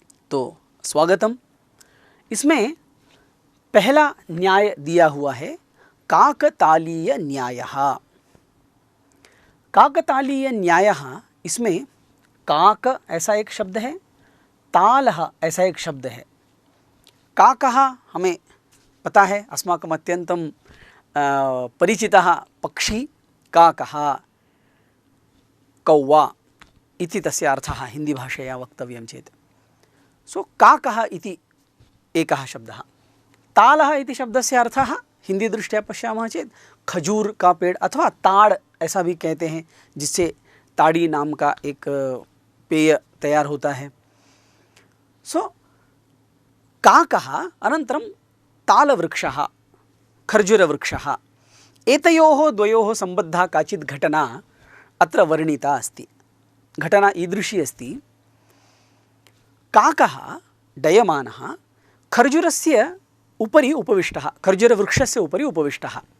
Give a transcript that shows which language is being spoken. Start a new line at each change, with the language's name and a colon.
Hindi: तो स्वागतम। इसमें पहला न्याय दिया हुआ है काकतालीय न्यायः। काकतालीय न्यायः, इसमें काक ऐसा एक शब्द है, तालः ऐसा एक शब्द है।
Sanskrit: काकः
Hindi: हमें पता है,
Sanskrit: अस्माकम् अत्यन्तं परिचितः पक्षी काकः, कौवा इति तस्य अर्थः हिंदी भाषया वक्तव्यं चेत्। सो काकः इति एकः शब्दः। तालः इति शब्दस्य अर्थः हिंदी दृष्ट्या पश्यामः चेत्
Hindi: खजूर का पेड़ अथवा ताड़ ऐसा भी कहते हैं, जिससे ताड़ी नाम का एक पेय तैयार होता है।
Sanskrit: सो काकः अनन्तरं तालवृक्षः खर्जुरवृक्षः एतयोः द्वयोः सम्बद्धा काचित् घटना अत्र वर्णिता अस्ति। घटना ईदृशी अस्ति। काकः डयमानः खर्जुरस्य उपरि उपविष्टः, खर्जुरवृक्षस्य उपरि उपविष्टः।